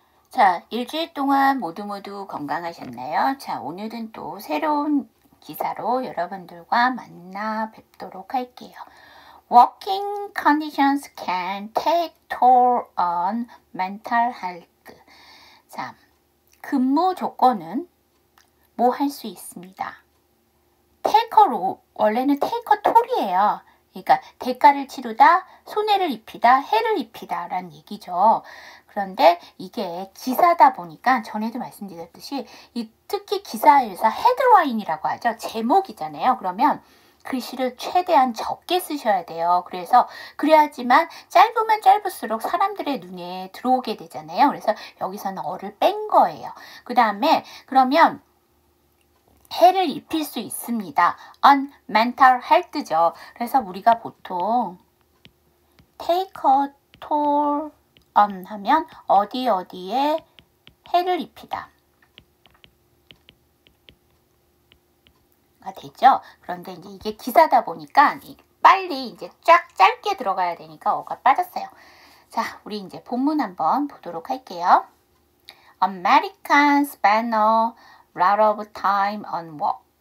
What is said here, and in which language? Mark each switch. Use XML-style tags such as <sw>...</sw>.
<ko>자, 일주일 동안 모두 건강하셨나요? 자, 오늘은 또 새로운 기사로 여러분들과 만나 뵙도록 할게요.</ko> <en>Working conditions can take toll on mental health.</en> <ko>자, 근무 조건은 뭐 할 수 있습니다. 테이커로, 원래는 테이커 톨이에요. 그러니까 대가를 치르다, 손해를 입히다, 해를 입히다 라는 얘기죠. 그런데 이게 기사다 보니까 전에도 말씀드렸듯이 특히 기사에서 헤드라인이라고 하죠. 제목이잖아요. 그러면 글씨를 최대한 적게 쓰셔야 돼요. 그래야지만 짧으면 짧을수록 사람들의 눈에 들어오게 되잖아요. 그래서 여기서는 어를 뺀 거예요. 그 다음에 그러면 해를 입힐 수 있습니다.</ko> <en>on mental health죠.</en> <ko>그래서 우리가 보통</ko> <en>take a toll on</en> <ko>하면 어디에 해를 입히다 가 되죠. 그런데 이제 이게 기사다 보니까 빨리 이제 쫙 짧게 들어가야 되니까 어가 빠졌어요. 자, 우리 이제 본문 한번 보도록 할게요.</ko> <en>Americans spend a lot of time on work.</en>